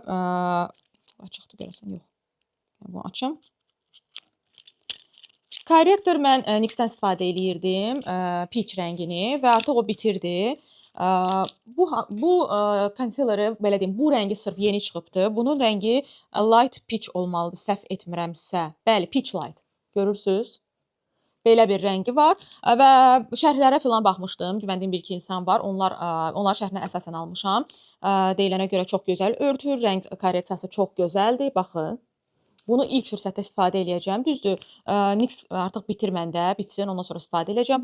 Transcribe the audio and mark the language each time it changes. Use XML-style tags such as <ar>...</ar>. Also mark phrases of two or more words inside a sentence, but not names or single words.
<az>Açıqdır görəsən, yox. Bunu açım. Korrektor mən NYX-dən istifadə eləyirdim, peach rəngini və artıq o bitirdi. Bu konsileri, belə deyim, bu rəngi sırf yeni çıxıbdır. Bunun rəngi</az> <en>light peach</en> <az>olmalıdır, səhv etmirəmsə. Bəli,</az> <en>peach light.</en> <az>Görürsünüz? Belə bir rəngi var və şərhlərə filan baxmışdım. Güvəndiyim bir-iki insan var. Onlar şərhinə əsasən almışam. Deyilənə görə çox gözəl örtür. Rəng korreksiyası çox gözəldir. Baxın. Bunu ilk fürsətdə istifadə eləyəcəm. Düzdür, NYX artıq bitir məndə, bitsin, ondan sonra istifadə eləyəcəm.</az>